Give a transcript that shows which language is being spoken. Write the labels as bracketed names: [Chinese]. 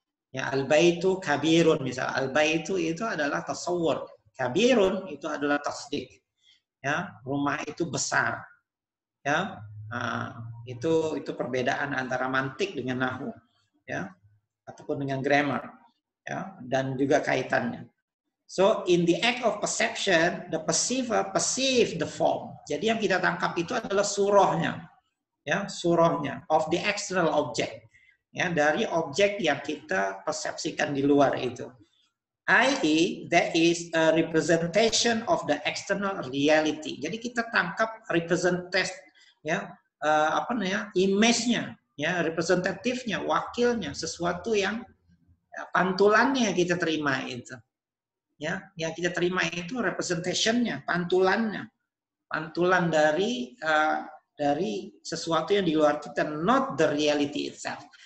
[Indonesian] Ya, [Arabic] al-baitu kabirun [Indonesian] misal. Al-baitu itu adalah tasawur. Kabirun itu adalah tasdik. Ya, rumah itu besar. Ya, nah, itu perbedaan antara mantik dengan nahwu. Ya, ataupun dengan grammar, ya, dan juga kaitannya. [English] So in the act of perception, the perceiver perceive the form. [Indonesian] Jadi yang kita tangkap itu adalah surahnya, ya, surahnya [English] of the external object, [Indonesian] ya, dari objek yang kita persepsikan di luar itu. [English] I.e. there is a representation of the external reality. [Indonesian] Jadi kita tangkap representation, ya, image-nya. Ya, representatifnya, wakilnya, sesuatu yang pantulannya kita terima itu. Ya, yang kita terima itu representation-nya, pantulannya. Pantulan dari sesuatu yang di luar kita, [English] not the reality itself.